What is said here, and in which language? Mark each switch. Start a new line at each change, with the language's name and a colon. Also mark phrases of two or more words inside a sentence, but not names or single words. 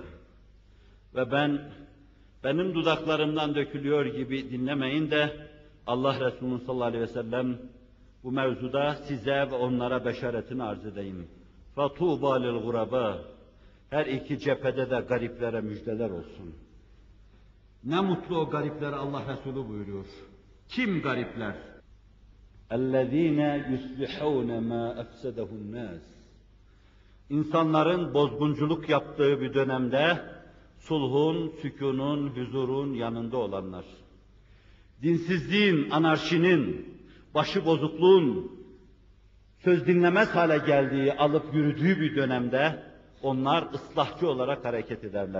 Turkish: Ve benim dudaklarımdan dökülüyor gibi dinlemeyin de Allah Resulü
Arabic: صلى الله عليه وسلم
Turkish: bu mevzuda size ve onlara beşaretini arz edeyim.
Arabic: فَطُوبَا لِلْغُرَبَا.
Turkish: Her iki cephede de gariplere müjdeler olsun. Ne mutlu o gariplere Allah Resulü buyuruyor. Kim garipler?
Arabic: اَلَّذ۪ينَ يُسْلِحَوْنَ مَا اَفْسَدَهُ النَّاسِ.
Turkish: İnsanların bozgunculuk yaptığı bir dönemde sulhun, sükunun, huzurun yanında olanlar. Dinsizliğin, anarşinin, başıbozukluğun söz dinlemez hale geldiği, alıp yürüdüğü bir dönemde onlar ıslahçı olarak hareket ederler.